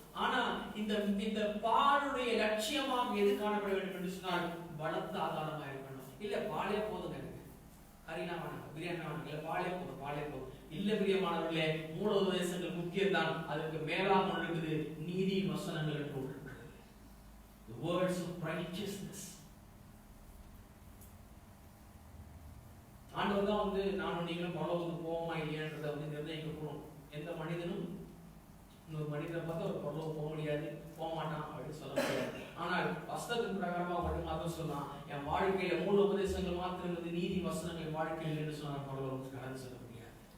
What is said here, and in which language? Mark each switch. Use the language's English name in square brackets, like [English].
[Tamil] ஆனா இந்த இந்த பாலுடைய லட்சியமாக எது காணப்பட வேண்டும் என்று சொன்னால் பலத்த ஆதாரமா இருக்கணும். இல்ல பாலே போதுங்க, கரீனா வேணாம், பிரியாணி வேணாம், இல்ல பாலே போதும், பாலே போதும். இல்ல பிரியமானவர்களே, மூல உபதேசங்கள் முக்கியம் தான். அதுக்கு மேலாக இருக்குது நீதி வசனங்கள் என்று இருக்குது. [English] The words of righteousness. [Tamil] ஆண்டவர் தான் நானும் நீங்களும் பரலோகத்துக்கு போவோமா இல்லையான்றதை நிர்ணயிக்க போறோம். எந்த மனிதனும் இன்னொரு மனிதனை பார்த்து ஒரு பரலோகம் போக முடியாது, போக மாட்டான் அப்படின்னு சொல்ல முடியாது. ஆனால் வஸ்தத்தின் பிரகாரமா மட்டும் மாத்திரம் சொன்னா, என் வாழ்க்கையில மூல உபதேசங்கள் மாத்திரம் இருந்து நீதி வசனங்கள் வாழ்க்கையில் என்று சொன்னா பரலோகத்துக்கு கடந்து சொல்ல முடியாது.